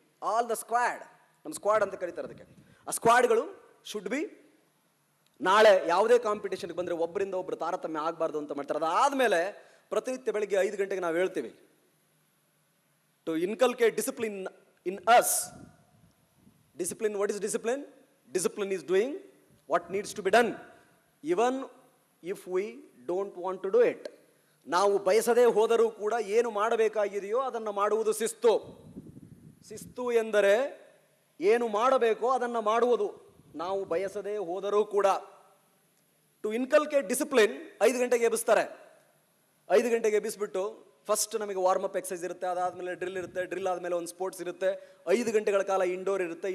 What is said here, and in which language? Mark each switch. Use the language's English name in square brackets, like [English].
[English] all the squad, [Kannada] ನಮ್ಮ squad ಅಂತ ಕರೀತಾರೆ ಅದಕ್ಕೆ, ಆ ಸ್ಕ್ವಾಡ್ಗಳು ಶುಡ್ ಬಿ ನಾಳೆ ಯಾವುದೇ ಕಾಂಪಿಟೇಷನ್ಗೆ ಬಂದರೆ ಒಬ್ಬರಿಂದ ಒಬ್ಬರು ತಾರತಮ್ಯ ಆಗಬಾರ್ದು ಅಂತ ಮಾಡ್ತಾರೆ. ಅದಾದಮೇಲೆ ಪ್ರತಿನಿತ್ಯ ಬೆಳಿಗ್ಗೆ 5 ಗಂಟೆಗೆ ನಾವು ಹೇಳ್ತೀವಿ, [English] To inculcate discipline in us. Discipline, what is discipline? Discipline is doing what needs to be done, even if we don't want to do it. [Kannada] ನಾವು ಬಯಸದೇ ಹೋದರೂ ಕೂಡ ಏನು ಮಾಡಬೇಕಾಗಿದೆಯೋ ಅದನ್ನು ಮಾಡುವುದು ಶಿಸ್ತು. ಶಿಸ್ತು ಎಂದರೆ ಏನು ಮಾಡಬೇಕೋ ಅದನ್ನು ಮಾಡುವುದು, ನಾವು ಬಯಸದೇ ಹೋದರೂ ಕೂಡ. [English] to inculcate discipline [Kannada] 5 ಗಂಟೆಗೆ ಎಬ್ಬಿಸ್ತಾರೆ. 5 ಗಂಟೆಗೆ ಎಬ್ಬಿಸ್ಬಿಟ್ಟು ಫಸ್ಟ್ ನಮಗೆ ವಾರ್ಮಪ್ ಎಕ್ಸಸೈಸ್ ಇರುತ್ತೆ, ಅದಾದಮೇಲೆ ಡ್ರಿಲ್ ಇರುತ್ತೆ, ಡ್ರಿಲ್ ಆದಮೇಲೆ ಒಂದು ಸ್ಪೋರ್ಟ್ಸ್ ಇರುತ್ತೆ, 5 ಗಂಟೆಗಳ ಕಾಲ ಇಂಡೋರ್ ಇರುತ್ತೆ.